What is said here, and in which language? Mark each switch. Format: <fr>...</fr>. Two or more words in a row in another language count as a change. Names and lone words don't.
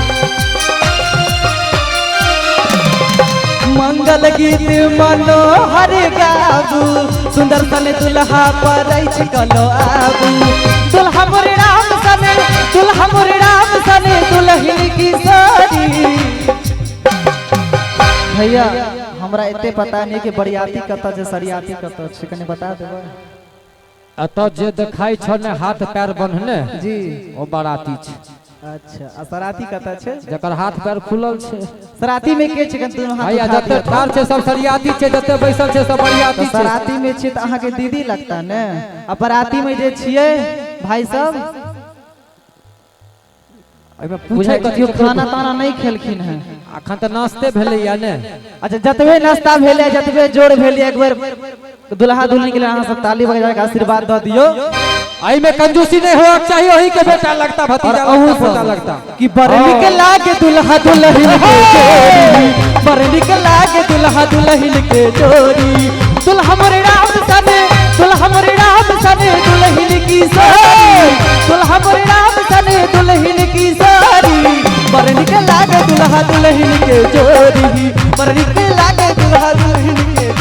<mai>मंगल गीत मनोहर गाबू सुंदर सन दुल्हा पर कलो आबू। दुल्हा मोर राम सन दुल्हा मोर राम सन दुल्हन की सोरी। भैया हमरा इतने पता नहीं कि बरियाती कत जे सरियाती कत छै कने बता देबै। अत जे देखाई छ ने हाथ पैर बन्हने जी ओ बाराती छै। अच्छा आ सराती कत छै जकर हाथ पैर खुलल छै। सराती में के छै कन दुनू हाथ भैया जते ठार छै सब सरियाती छै जते बैसल छै सब बरियाती छै। सराती में छै त अहाँ के दीदी लगता ने आ बराती में जे छियै भाई सब एमे पूछे कथियो खाना ताना नहीं खेलखिन है अखन त नाश्ते भेलै या ने। अच्छा जतबे नाश्ता भेले जतबे जोड़ भेले एक बार दुल्हा दुल्हन के लिए अहाँ सब ताली बजा के आशीर्वाद द दियो। आई में कंजूसी नहीं होक चाहिए वही के बेटा लगता भतीजा लगता लगता कि बर निक लागे दुल्हा दुल्हन के जोड़ी बर निक लागे दुल्हा दुल्हन के जोड़ी। दुल्हा मोर राम सन दुल्हा मोर राम सन दुल्हन की सोरी दुल्हा मोर राम सन दुल्हन की सोरी बर निक लागे दुल्हा दुल्हन के जोड़ी बर निक लागे दुल्हा दुल्हन</mai>